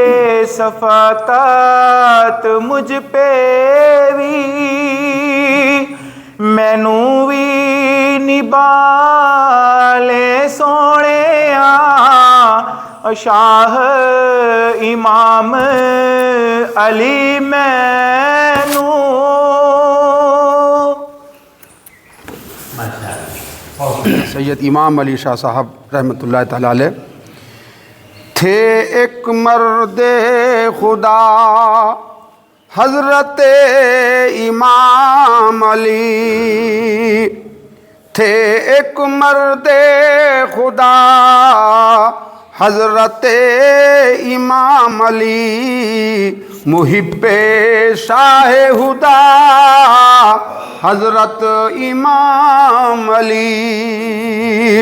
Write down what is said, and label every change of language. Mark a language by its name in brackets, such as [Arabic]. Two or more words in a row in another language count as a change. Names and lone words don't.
[Punjabi] ਸ਼ਫ਼ਕਤ ਮੁਝ ਪੇ ਭੀ ਮੈਨੂੰ ਭੀ ਨਿਭਾ ਲੇ ਸੋਹਣਿਆ ਸ਼ਾਹ ਇਮਾਮ ਅਲੀ ਮੈਨੂੰ [Urdu] سید امام علی شاہ صاحب [Arabic] رحمة الله تعالى عليه [Urdu] تھے ایک مرد خدا حضرت امام علی تھے ایک مرد خدا حضرت امام علی محب شاہ ہدیٰ حضرت امام علی